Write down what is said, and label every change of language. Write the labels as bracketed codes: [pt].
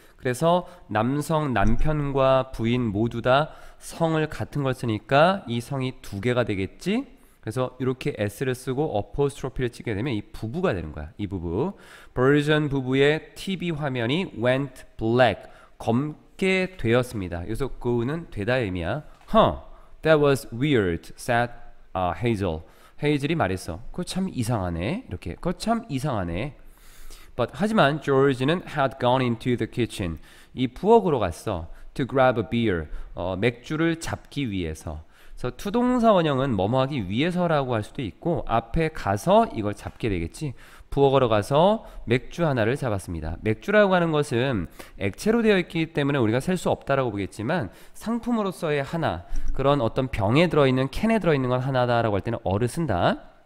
[ko] 그래서 남편과 부인 모두 다 성을 같은 걸 쓰니까 이 성이 두 개가 되겠지. 그래서 이렇게 s를 쓰고 어포스트로피를 찍게 되면 이 부부가 되는 거야. 이 부부. 버전 부부의 TV 화면이 [en] went black. [ko] 검게 되었습니다. 여기서 go는 되다의 의미야. [en] That was weird, said Hazel. [ko] 헤이즐이 말했어. 그거 참 이상하네. 이렇게. 그거 참 이상하네. [en] 하지만 George는 had gone into the kitchen. [ko] 이 부엌으로 갔어. [en] To grab a beer. [ko] 맥주를 잡기 위해서. 그래서 투동사 원형은 뭐뭐 하기 위해서라고 할 수도 있고 앞에 가서 이걸 잡게 되겠지. 부엌으로 가서 맥주 하나를 잡았습니다. 맥주라고 하는 것은 액체로 되어 있기 때문에 우리가 셀 수 없다라고 보겠지만 상품으로서의 하나, 그런 어떤 병에 들어있는 캔에 들어있는 건 하나다라고 할 때는 어를 쓴다.